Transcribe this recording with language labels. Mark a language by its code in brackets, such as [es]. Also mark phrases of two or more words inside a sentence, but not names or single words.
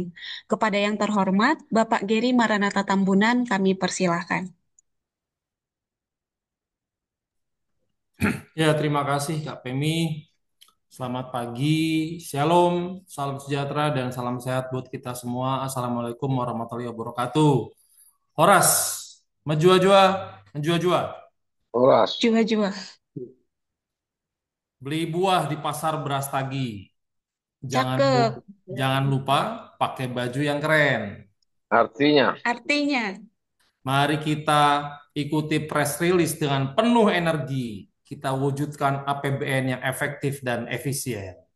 [id] Kepada yang terhormat, Bapak Geri Maranatha Tambunan, kami persilahkan. Ya, terima kasih Kak Pemi. Selamat pagi, shalom, salam sejahtera, dan salam sehat buat kita semua. [ar] Assalamualaikum warahmatullahi wabarakatuh. [btx] Horas, menjua-jua, menjua-jua. Horas, Jua-jua. [id] Beli buah di pasar Brastagi. Jangan Cakep. lupa, jangan lupa pakai baju yang keren. artinya Artinya, Mari kita ikuti [en] press release [id] dengan penuh energi. Kita wujudkan APBN yang efektif dan efisien.